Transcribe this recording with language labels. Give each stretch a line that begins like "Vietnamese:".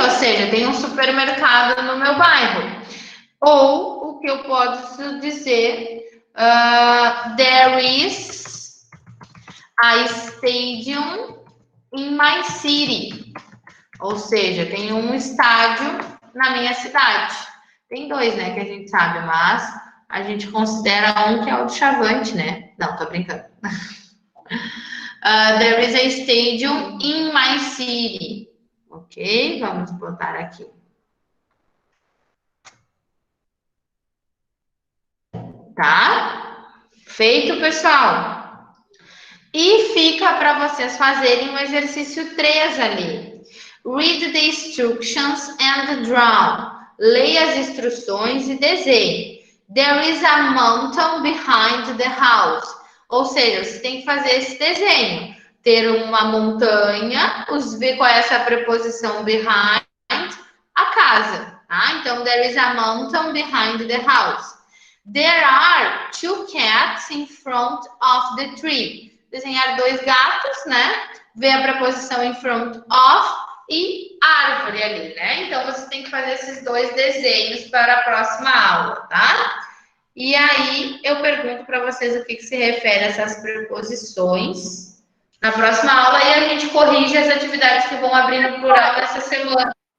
Portuguese: Ou seja, tem um supermercado no meu bairro. Ou o que eu posso dizer,
English: there is a stadium in my city.
Portuguese: Ou seja, tem um estádio na minha cidade. Tem 2, né, que a gente sabe, mas a gente considera um que é o de Chavante, né? Não, tô brincando.
English: There is a stadium in my city.
Portuguese: Ok, vamos botar aqui. Tá? Feito, pessoal. E fica para vocês fazerem o exercício 3 ali.
English: Read the instructions and draw.
Portuguese: Leia as instruções e desenhe.
English: There is a mountain behind the house.
Portuguese: Ou seja, você tem que fazer esse desenho. Ter uma montanha, ver qual é essa preposição behind, a casa. Tá?
English: Então, there is a mountain behind the house. There are 2 cats in front of the tree.
Portuguese: Desenhar 2 gatos, né? Ver a preposição in front of e árvore ali, né? Então, você tem que fazer esses 2 desenhos para a próxima aula, tá? E aí, eu pergunto para vocês o que se refere a essas preposições na próxima aula e a gente corrige as atividades que vão abrir no plural nessa semana.